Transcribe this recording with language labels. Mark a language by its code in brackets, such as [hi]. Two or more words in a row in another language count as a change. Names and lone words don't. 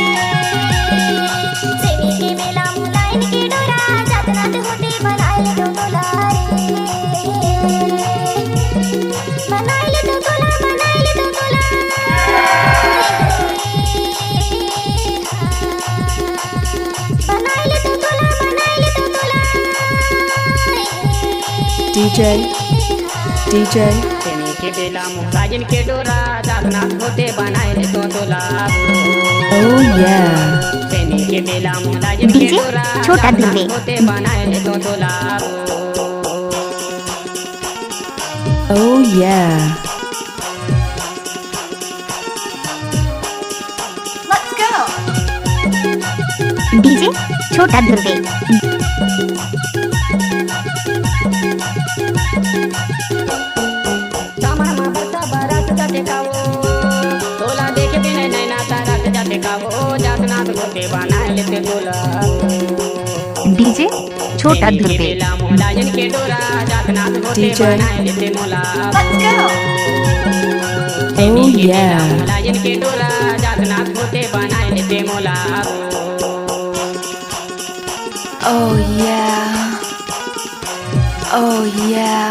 [hne] सेमी के बेला मोहलायन के डोरा जागनाथ होते बनाए तो तोला रे। बनाए तो तोला बनाए तो तोला बनाए तो तोला DJ, DJ. सेमी के बेला मोलायन के डोरा जागनाथ होते बनाए तो तोला [en] Oh yeah. [hne] सेमी के बेला मोलायन के डीजे डोरा छोटा ध्रुवे। होते बनाए तो तोला [en] Oh yeah. Let's go. [hne] डीजे छोटा ध्रुवे। सामान में बरसा बारात जाते कावो तोला देख बिना नैना तारात जाते कावो जागनाथ होते बनाए लेते तोला डीजे छोटा सेमी के ध्रुवे। बेला मोलायन के डोरा जागनाथ होते DJ. बनाए लेते मोला [en] Let's go. [hne] सेमी Oh के बेला yeah. मोलायन के डोरा जागनाथ होते बनाए लेते मोला [en] Oh yeah. Oh yeah.